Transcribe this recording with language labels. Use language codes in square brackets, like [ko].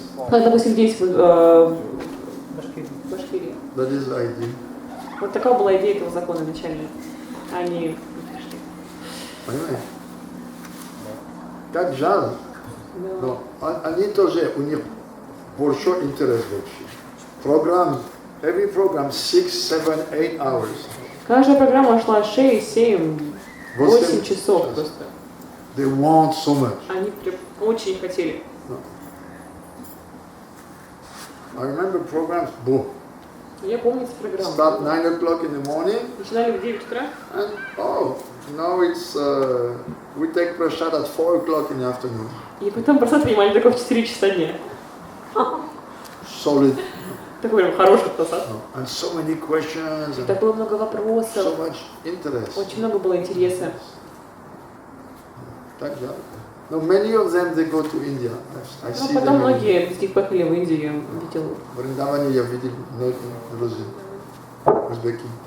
[ru] Как, допустим, здесь в Башкирии. [en] That is the idea. [ru] Вот такая была идея этого закона изначально. Они... Понимаете? Как жаль. Но они тоже, у них большой интерес вообще. [en] Программа, every program 6, 7, 8 hours. [ru] Каждая программа шла 6, 7, 8 часов просто. [en] They want so much. [ru] Они прям очень хотели. [en] I remember programs, boom. [ru] Я помню эти программы. [en] Start 9 o'clock in the morning. [ru] Начинали в 9 утра. [en] And now it's we take prasad at 4 o'clock in the afternoon. [ru] И потом просад принимали только в 4 часа дня. [en] Solid. [ru] Такой прям хороший просад. [en] And so many questions. And [ru] так было много вопросов. [en] So much interest. [ru] Очень много было интереса. Так, да. [en] No, many of them they go to India. I see [ru] потом [en] them. [ru] многие из них поехали в Индию, я видел. В Вриндаване я видел многих друзей, узбеки.